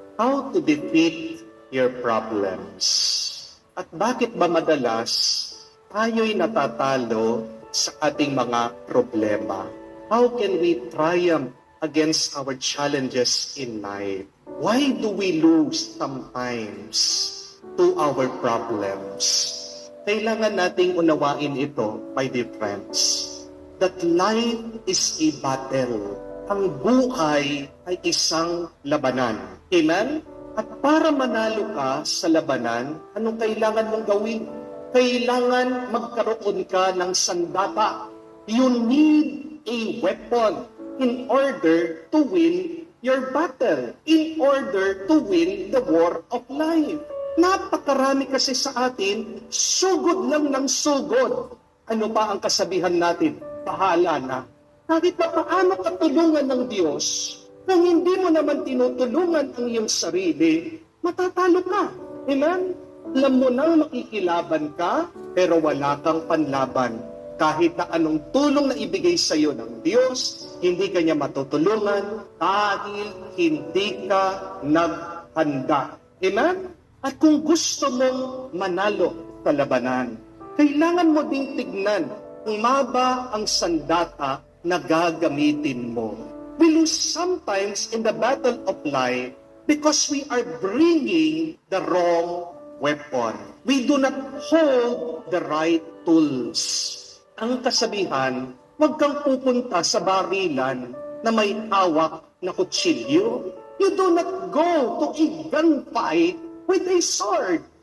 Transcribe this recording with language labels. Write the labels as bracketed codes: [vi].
[en] How to defeat your problems? [tl] At bakit ba madalas tayo'y natatalo sa ating mga problema? [en] How can we triumph against our challenges in life? Why do we lose sometimes to our problems? [tl] Kailangan nating unawain ito, [en] my dear friends, that life is a battle. [tl] Ang buhay ay isang labanan. Amen? At para manalo ka sa labanan, anong kailangan mong gawin? Kailangan magkaroon ka ng sandata. [en] You need a weapon in order to win your battle, in order to win the war of life. [tl] Napakarami kasi sa atin, sugod lang ng sugod. Ano pa ang kasabihan natin? Bahala na. Kahit na paano katulungan ng Diyos, kung hindi mo naman tinutulungan ang iyong sarili, matatalo ka. Amen? Alam mo nang makikilaban ka, pero wala kang panlaban. Kahit na anong tulong na ibigay sa iyo ng Diyos, hindi ka niya matutulungan dahil hindi ka naghanda. Amen? At kung gusto mong manalo sa labanan, kailangan mo ding tignan kung maba ang sandata na gagamitin mo. [en] We lose sometimes in the battle of life because we are bringing the wrong weapon. We do not hold the right tools. [tl] Ang kasabihan, huwag kang pupunta sa barilan na may hawak na kutsilyo. [en] You do not go to a gunfight with a sword.